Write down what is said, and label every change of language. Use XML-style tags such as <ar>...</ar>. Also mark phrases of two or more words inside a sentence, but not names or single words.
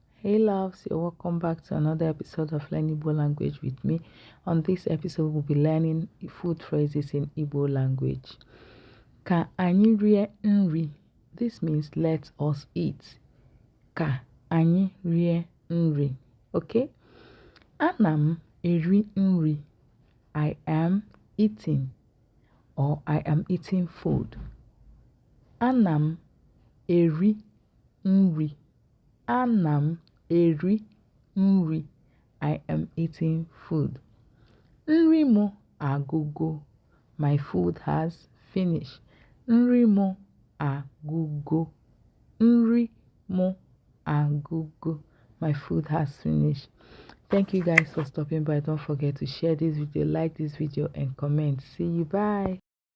<en>Hey loves, you're welcome back to another episode of Learn Igbo Language with me. On this episode, we'll be learning food phrases in Igbo language.</en> <ig>Ka anyị rie nri.</ig> <en>This means let us eat.</en> <ig>Ka anyị rie nri. Okay? Anam eri nri.</ig> <en>I am eating, or I am eating food.</en> <ig>Anam eri nri. Anam eri nri.</ig> <en>I am eating food.</en> <ig>Nri mo agụgo.</ig> <en>My food has finished.</en> <ig>Nri mo agụgo. Nri mo agụgo.</ig> <en>My food has finished. Thank you guys for stopping by. Don't forget to share this video, like this video, and comment. See you. Bye.</en>